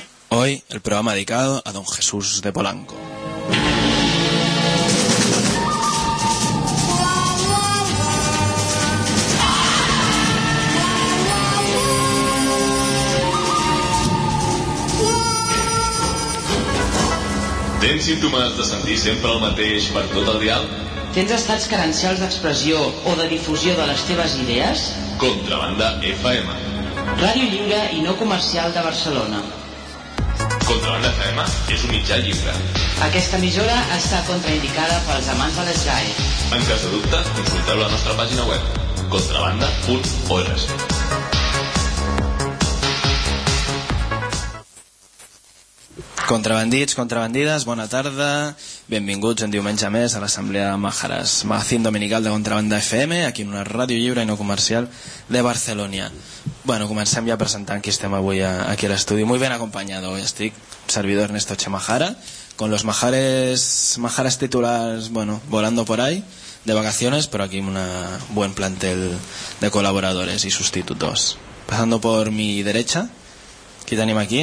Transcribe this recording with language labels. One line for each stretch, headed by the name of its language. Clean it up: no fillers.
Spanish: Hoy el programa dedicado a don Jesús de Polanco.
Catalan: Tens símptomes de sentir sempre el mateix per tot el dial? Tens estats carencials d'expressió o de difusió de les teves idees? Contrabanda FM. Ràdio lliure i no comercial de Barcelona. Contrabanda FM és un mitjà lliure. Aquesta emissora està contraindicada pels amants de l'esgai. En cas de dubte, consulteu la nostra pàgina web, contrabanda.org. Contrabandits, contrabandides, bona tarda, benvinguts un diumenge més a l'assemblea de Maharas, magazín dominical de Contrabanda FM, aquí en una ràdio lliure i no comercial de Barcelona. Bueno, comencem ja presentant qui estem avui aquí a l'estudi.
Spanish: Muy ben acompanyado, hoy estic, servidor Ernesto Chemajara, con los Maharas titulars, bueno, volando por ahí, de vacaciones, pero aquí un buen plantel de colaboradores y sustitutos. Pasando por mi derecha,
Catalan: qui tenim aquí?